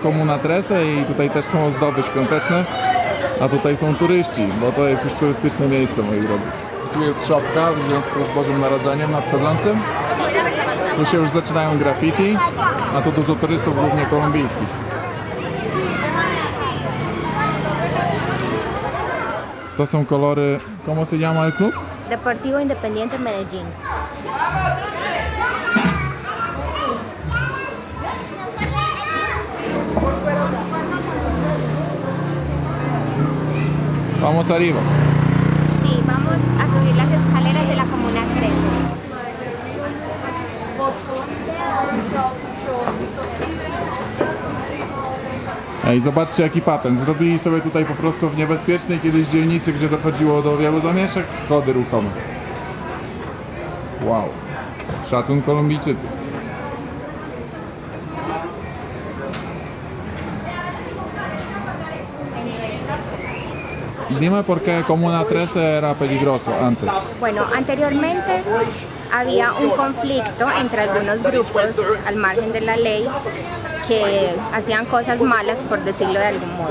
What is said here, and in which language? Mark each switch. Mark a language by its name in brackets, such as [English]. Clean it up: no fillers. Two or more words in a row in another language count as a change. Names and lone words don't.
[Polish] Comuna 13 i tutaj też są ozdoby świąteczne, a tutaj są turyści, bo to jest już turystyczne miejsce, moi drodzy. Tu jest szopka w związku z Bożym Narodzeniem nadchodzącym. Tu się już zaczynają graffiti, a tu dużo turystów, głównie kolumbijskich. To są kolory, [Spanish] ¿cómo se llama el club? Deportivo Independiente Medellín. Vamos arriba. Sí, vamos a subir las escaleras de la Comuna 13. [Polish] Ej, zobaczcie jaki patent. Zrobili sobie tutaj po prostu w niebezpiecznej kiedyś dzielnicy, gdzie dochodziło do wielu zamieszek, schody ruchome. Wow. Szacun Kolumbijczycy. [Spanish] Dime por qué Comuna 13 era peligroso antes. Bueno, anteriormente había un conflicto entre algunos grupos al margen de la ley que hacían cosas malas, por decirlo de algún modo.